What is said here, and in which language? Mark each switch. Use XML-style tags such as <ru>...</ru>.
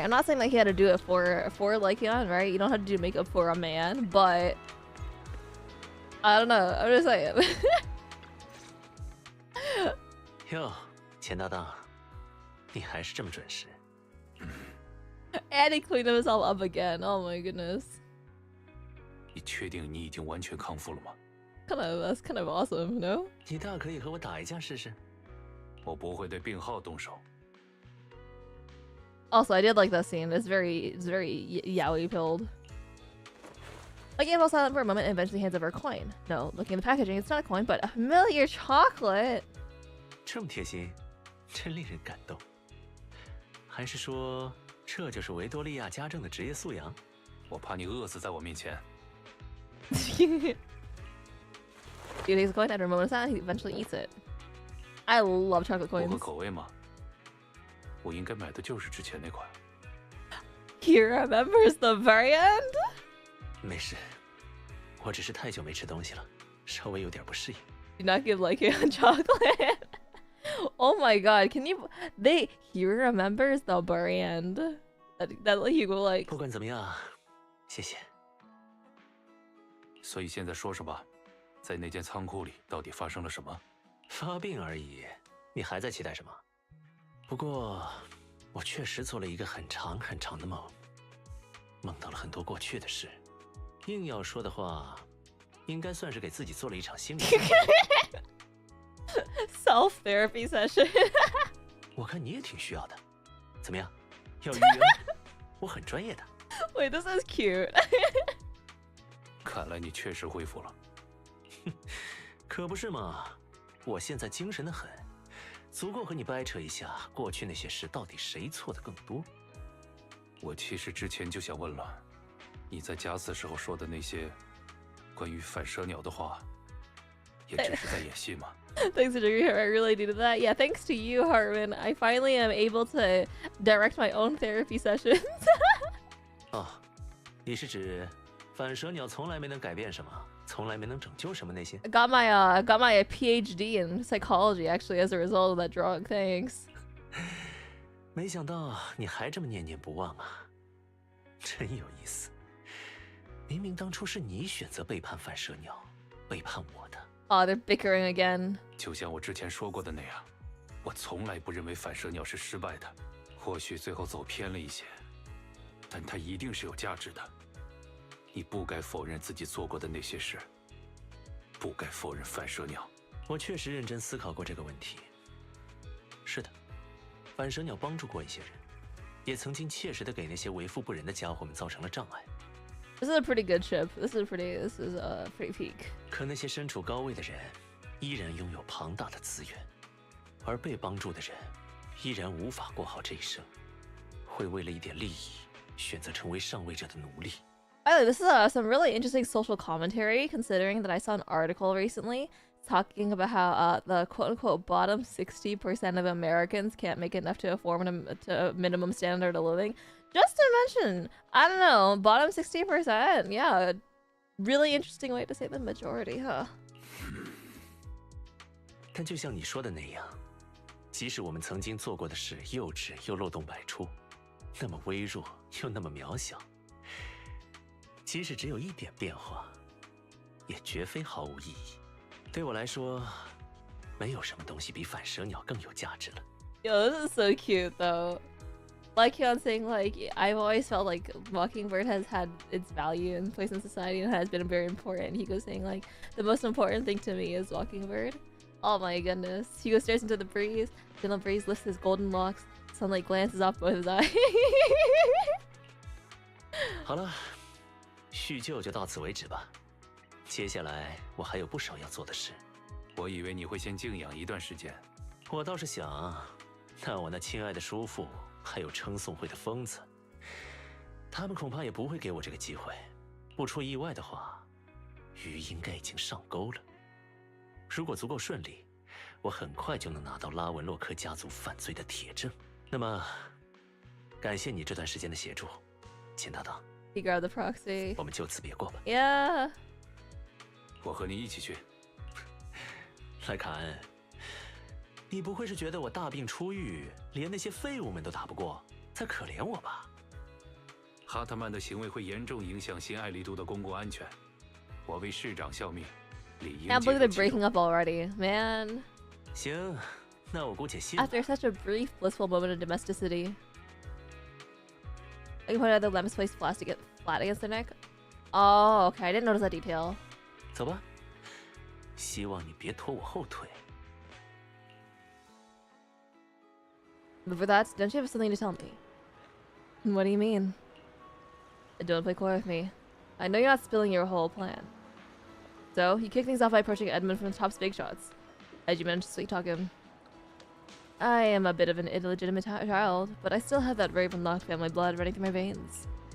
<en>I'm not saying like he had to do it for Lycion, right? You don't have to do makeup for a man, but I don't know. I'm just saying.</en> <zh>哟，钱搭档，你还是这么准时。</zh> <en>And he cleaned himself up again. Oh my goodness.</en> <zh>你确定你已经完全康复了吗？</zh> <en>That's kind of awesome, no?</en> <zh>你大可以和我打一架试试。我不会对病号动手。</zh> <en>Also, I did like that scene. It's very yaoi pilled. Like Annabelle silent for a moment and eventually hands over a coin. No, looking at the packaging, it's not a coin, but a familiar chocolate.</en> <zh>这么贴心，真令人感动。还是说，这就是维多利亚家政的职业素养？我怕你饿死在我面前。</zh> <en>He takes a coin after a moment of silence. He eventually eats it. I love chocolate 符 coins.</en> <zh>合口味吗？我应该买的就是之前那款。</zh> <en>He remembers the very end.</en> <zh>没事，我只是太久没吃东西了，稍微有点不适应。</zh> <en>Do not give Lycan chocolate. Oh my god, can you... He remembers the very end. That he will like...</en> <zh>不管怎么样，谢谢。所以现在说说吧，在那间仓库里到底发生了什么？发病而已，你还在期待什么？不过，我确实做了一个很长很长的梦，梦到了很多过去的事。硬要说的话，应该算是给自己做了一场心理训练。</zh> <en>Self therapy session.</en> <zh>我看你也挺需要的，怎么样？要预约吗？我很专业的。</zh> <en>Wait, this is cute.</en> <zh>看来你确实恢复了。可不是嘛，我现在精神的很，足够和你掰扯一下过去那些事到底谁错的更多。我其实之前就想问了，你在假死时候说的那些关于反射鸟的话，也只是在演戏吗？</zh> <en>Thanks to you, I really needed that. Yeah, thanks to you, Harvin, I finally am able to direct my own therapy sessions.</en> <zh>哦，你是指反射鸟从来没能改变什么，从来没能拯救什么那些？</zh> <en>I got my PhD in psychology actually as a result of that drug. Thanks.</en> <zh>没想到你还这么念念不忘啊，真有意思。明明当初是你选择背叛反射鸟，背叛我的。</zh> <en>Oh, they're bickering again.</en> <zh>就像我之前说过的那样，我从来不认为反射鸟是失败的，或许最后走偏了一些，但它一定是有价值的。你不该否认自己做过的那些事，不该否认反射鸟。我确实认真思考过这个问题。是的，反射鸟帮助过一些人，也曾经切实的给那些为富不仁的家伙们造成了障碍。</zh> <en>This is a pretty good ship. This is pretty peak.</en> <zh>可那些身处高位的人，依然拥有庞大的资源，而被帮助的人，依然无法过好这一生，会为了一点利益，选择成为上位者的奴隶。</zh> <en>By the way, this is some really interesting social commentary, considering that I saw an article recently talking about how the quote-unquote bottom 60% of Americans can't make enough to afford a minimum standard of living. Just to mention, I don't know, bottom 60%. Yeah, really interesting way to say the majority, huh?</en> <zh>但就像你说的那样，即使我们曾经做过的事幼稚又漏洞百出，那么微弱又那么渺小，即使只有一点变化，也绝非毫无意义。对我来说，没有什么东西比反射鸟更有价值了。</zh> <en>Yo, this is so cute though. Like Hyun saying, like, I've always felt like Mockingbird has had its value and place in society and has been very important. He goes saying, like, the most important thing to me is Mockingbird. Oh my goodness. He goes stares into the breeze. Then the breeze lifts his golden locks. Sunlight glances off both his eyes.</en> <zh>好了，叙旧就到此为止吧。接下来我还有不少要做的事。我以为你会先静养一段时间。我倒是想，那我那亲爱的叔父。还有称颂会的疯子，他们恐怕也不会给我这个机会。不出意外的话，鱼应该已经上钩了。如果足够顺利，我很快就能拿到拉文洛克家族犯罪的铁证。那么，感谢你这段时间的协助，钱搭档。</zh> <en>He grabbed the proxy.</en> <zh>我们就此别过吧。</zh> <en>Yeah.</en> <zh>我和你一起去。莱卡恩，你不会是觉得我大病初愈，连那些废物们都打不过，才可怜我吧？哈特曼的行为会严重影响新爱丽都的公共安全，我为市长效命，理应。</zh> <en>Can't believe they're breaking up already, man.</en> <zh>行，那我姑且信了。</zh> <en>After such a brief, blissful moment of domesticity. I can point out the lamps placed flat against their neck. Oh, okay. I didn't notice that detail.</en> <zh>走吧，希望你别拖我后腿。</zh> <en>But for that, don't you have something to tell me? What do you mean? Don't play coy with me. I know you're not spilling your whole plan. So, you kick things off by approaching Edmund from the top's big shots. As you manage to sweet talk him. I am a bit of an illegitimate child, but I still have that Ravenlock family blood running through my veins.</en>